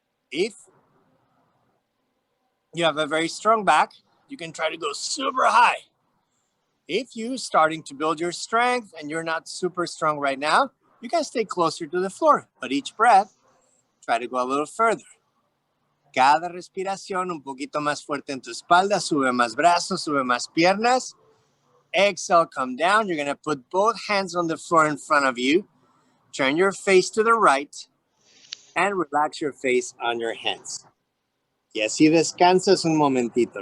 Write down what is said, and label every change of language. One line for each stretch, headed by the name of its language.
English: If you have a very strong back, you can try to go super high. If you're starting to build your strength and you're not super strong right now, you can stay closer to the floor. But each breath, try to go a little further.
Spanish: Cada respiración un poquito más fuerte en tu espalda. Sube más brazos, sube más piernas.
English: Exhale, come down. You're going to put both hands on the floor in front of you. Turn your face to the right and relax your face on your hands.
Spanish: Y así descansas un momentito.